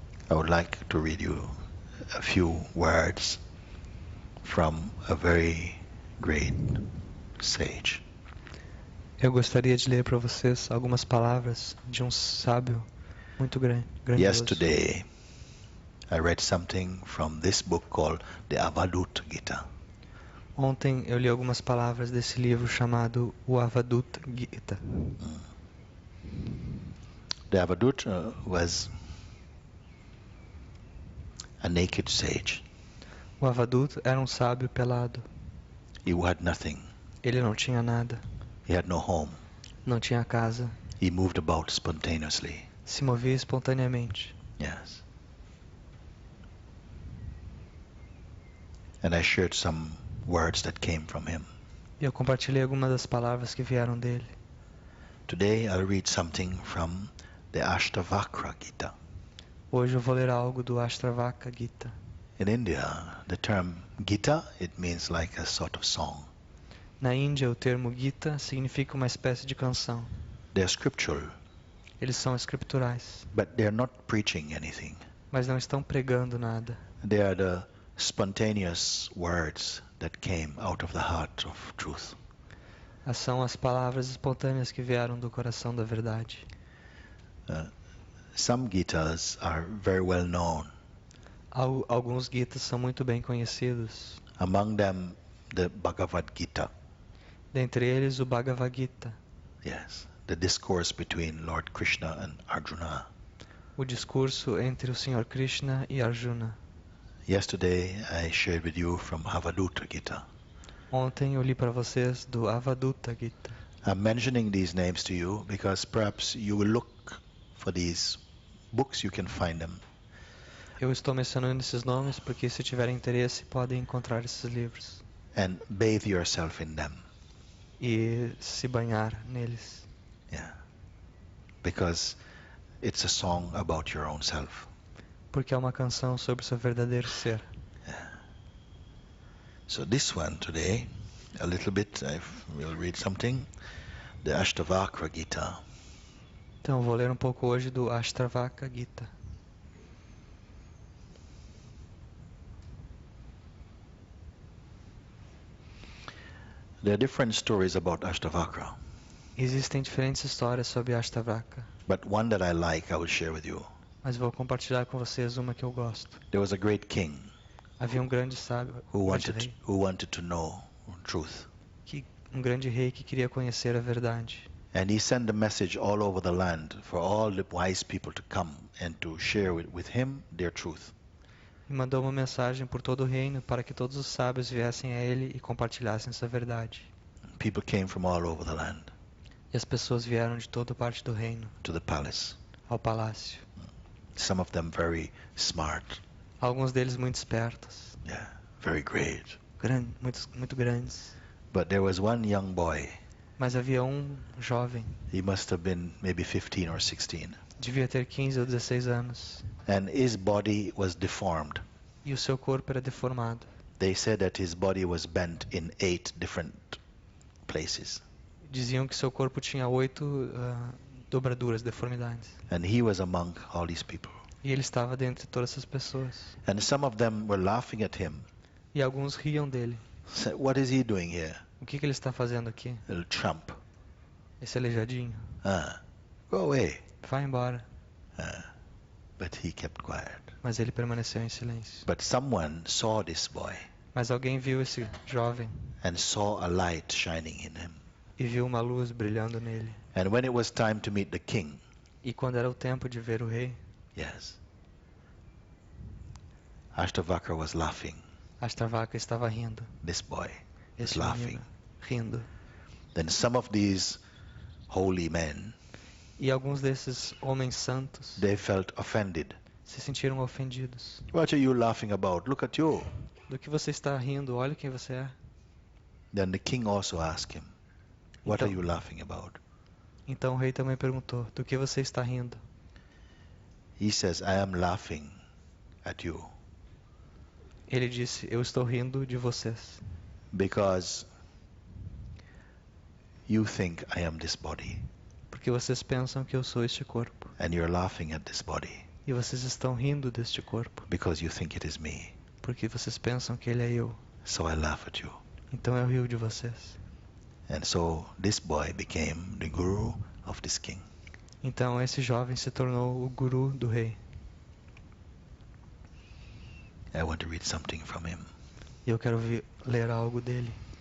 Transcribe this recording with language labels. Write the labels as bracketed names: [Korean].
[English] I would like to read you a few words from a very great sage. [Portuguese] Eu gostaria de ler para vocês algumas palavras de um sábio muito grandioso. [English] Yesterday, I read something from this book called the Avadut Gita. [Portuguese] Ontem eu li algumas palavras desse livro chamado o Avadut Gita. [English] The Avadut was a naked sage. [Portuguese] O Avadut era um sábio pelado. [English] He had nothing. [Portuguese] Ele não tinha nada. [English] He had no home. [Portuguese] Não tinha casa. [English] He moved about spontaneously. [Portuguese] Se movia espontaneamente. [English] Yes. And I shared some words that came from him. [Portuguese] E eu compartilhei algumas das palavras que vieram dele. [English] Today I'll read something from the Ashtavakra Gita. [Portuguese] Hoje eu vou ler algo do Ashtavakra Gita. [English] In India, the term Gita, it means like a sort of song. [Portuguese] Na Índia, o termo Gita significa uma espécie de canção. [English] They're scriptural, [Portuguese] Eles são escriturais, [English] but they're not preaching anything. [Portuguese] mas não estão pregando nada. [English] They are the spontaneous words that came out of the heart of truth. [Portuguese] São as palavras espontâneas que vieram do coração da verdade. [English] Some Gitas are very well known. [Portuguese] Alguns Gitas são muito bem conhecidos. [English] Among them, the Bhagavad Gita. [Portuguese] Dentre eles, o Bhagavad Gita, [English] Yes, the discourse between Lord Krishna and Arjuna. [Portuguese] o discurso entre o Sr. Krishna e Arjuna. [English] Yesterday, I shared with you from Avaduta Gita. [Portuguese] Ontem eu li para vocês do Avaduta Gita. [English] I'm mentioning these names to you because perhaps you will look for these books, you can find them. [Portuguese] Eu estou mencionando esses nomes porque, se tiverem interesse, podem encontrar esses livros [English] And bathe yourself in them. [Portuguese] e se banhar neles. [English] Yeah. Because it's a song about your own self. [Portuguese] Porque é uma canção sobre o seu verdadeiro ser. [English] So this one today, a little bit, I will read something. The Ashtavakra Gita. [Portuguese] Então, vou ler um pouco hoje do Ashtavakra Gita. [English] There are different stories about Ashtavakra, [Portuguese] Existem diferentes histórias sobre Ashtavakra, [English] but one that I like I will share with you. [Portuguese] mas vou compartilhar com vocês uma que eu gosto. [English] There was a great king [Portuguese] Havia um grande sábio, [English] who wanted to know truth. [Portuguese] um grande rei que queria conhecer a verdade. [English] And he sent a message all over the land for all the wise people to come and to share with him their truth. [Portuguese] E mandou uma mensagem por todo o reino para que todos os sábios viessem a ele e compartilhassem sua verdade. [English] People came from all over the land [Portuguese] E as pessoas vieram de toda parte do reino [English] to the palace. [Portuguese] ao palácio. [English] Some of them very smart, [Portuguese] Alguns deles muito espertos, [English] very great. [Portuguese] muito grandes. [English] But there was one young boy. [Portuguese] Mas havia um jovem, [English] He must have been maybe 15 or 16. [Portuguese] devia ter 15 ou 16 anos, [English] And his body was deformed. [Portuguese] e o seu corpo era deformado. [English] They said that his body was bent in 8 different places. [Portuguese] Diziam que seu corpo tinha 8 dobraduras, deformidades. [English] And he was among all these people. [Portuguese] E ele estava dentre todas essas pessoas. [English] And some of them were laughing at him. [Portuguese] E alguns riam dele. [English] Said, "What is he doing here? [Portuguese] O que ele está fazendo aqui? [English] Little chump. [Portuguese] Esse aleijadinho. [English] Go away." [Portuguese] Vai embora. [English] But he kept quiet. [Portuguese] Mas ele permaneceu em silêncio. [English] But someone saw this boy [Portuguese] Mas alguém viu esse jovem [English] and saw a light shining in him. [Portuguese] e viu uma luz brilhando nele. [English] And when it was time to meet the king, [Portuguese] E quando era o tempo de ver o rei, [English] Ashtavakra was laughing. [Portuguese] Ashtavakra estava rindo. [English] This boy was [Portuguese] Esse [English] laughing. [Portuguese] menino rindo. [English] Then some of these holy men, [Portuguese] E alguns desses homens santos [English] they felt offended. [Portuguese] se sentiram ofendidos. [English] What are you laughing about? Look at you. [Portuguese] Do que você está rindo? Olha quem você é. [English] Then the king also asked him, what are [Portuguese] Então- [English] you laughing about? [Portuguese] Então o rei também perguntou: do que você está rindo? [English] He says, I am laughing at you [Portuguese] Ele disse: eu estou rindo de vocês, [English] because you think I am this body [Portuguese] porque vocês pensam que eu sou este corpo. [English] and you're laughing at this body [Portuguese] E vocês estão rindo deste corpo, [English] because you think it is me. [Portuguese] porque vocês pensam que ele é eu. [English] So I laugh at you. [Portuguese] Então eu rio de vocês. [English] And so this boy became the guru of this king. [Portuguese] Então esse jovem se tornou o guru do rei. [English] I want to read something from him. [Portuguese] E eu quero ler algo dele.